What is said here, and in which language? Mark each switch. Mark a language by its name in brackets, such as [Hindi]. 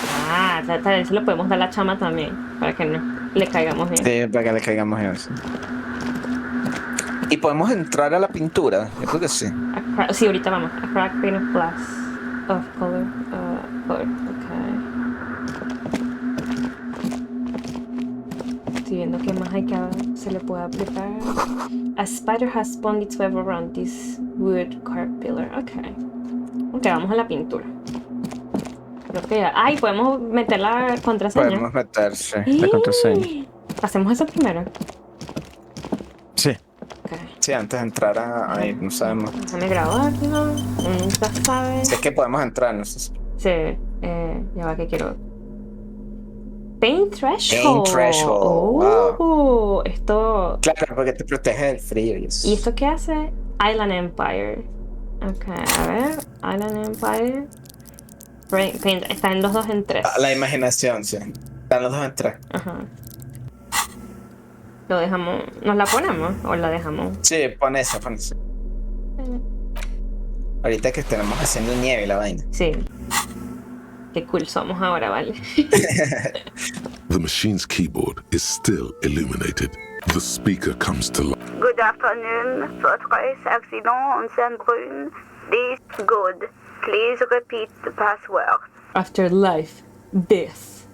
[Spanish] Ah, tal vez lo podemos dar a la chama también, para que no le caigamos bien. Sí, para que le caigamos en eso. ¿Y podemos entrar a la pintura? Yo creo que sí. Sí, ahorita vamos. [English] A cracked pane of glass of color. Okay. [Spanish] Estoy viendo qué más hay que se le puede aplicar. [English] A spider has spun its web around this wood carved pillar. [Spanish] Okay. Ok, vamos a la pintura. Creo que ya. Ay, podemos meter la contraseña. Podemos meter, sí, la contraseña. Hacemos eso primero. Sí. Ok. Sí, antes de entrar ahí, no sabemos. Déjame grabarlo. Nunca sabes. Si es que podemos entrar, no sé. Sí, ya va que quiero. Paint Threshold. [English] Paint Threshold, [Spanish] wow. Esto. Claro, porque te protege del frío y eso. ¿Y esto qué hace? Island Empire. Ok, a ver. Island Empire. Paint. Está en los 2 en 3. La imaginación, sí. Están los 2 en 3. Ajá. Lo dejamos. ¿Nos la ponemos o la dejamos? Sí, pon esa. Ahorita que estamos haciendo nieve y la vaina. Sí. Qué cool somos ahora, vale. [English] The machine's keyboard is still illuminated. The speaker comes to life. Good afternoon. Fortress accident on Saint-Brun. This good. Please repeat the password. After life. Death.